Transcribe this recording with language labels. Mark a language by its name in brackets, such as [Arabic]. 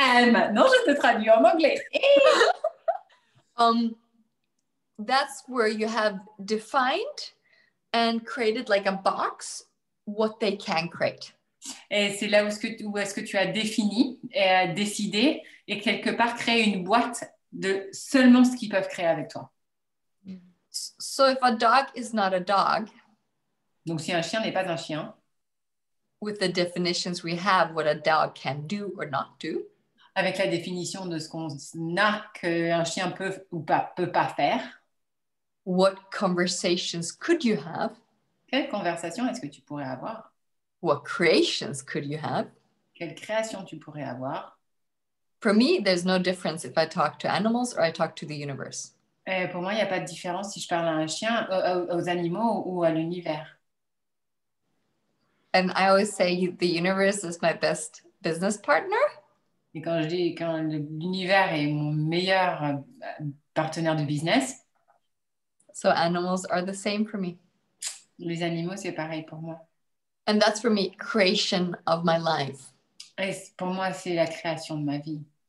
[French] Maintenant, je te traduis en anglais. [English] That's where you have defined and created like a box what they can create. [French] Et c'est là où est-ce que tu as défini et décidé et quelque part créé une boîte de seulement ce qu'ils peuvent créer avec toi. [English] So if a dog is not a dog, [French] donc si un chien n'est pas un chien, [English] with the definitions we have what a dog can do or not do, [French] avec la définition de ce qu'on a qu'un chien peut ou peut pas faire, [English] what conversations could you have? [French] Quelle conversation est-ce que tu pourrais avoir? [English] What creations could you have? [French] Quelle création tu pourrais avoir? [English] For me, there's no difference if I talk to animals or I talk to the universe. [French] Et pour moi, il n'y a pas de différence si je parle à un chien, aux animaux ou à l'univers. [English] And I always say the universe is my best business partner. [French] Et quand je dis quand l'univers est mon meilleur partenaire de business, [English] so animals are the same for me. [French] Les animaux, c'est pareil pour moi. [English] And that's for me, creation of my life. [French] Et pour moi, c'est la création de ma vie.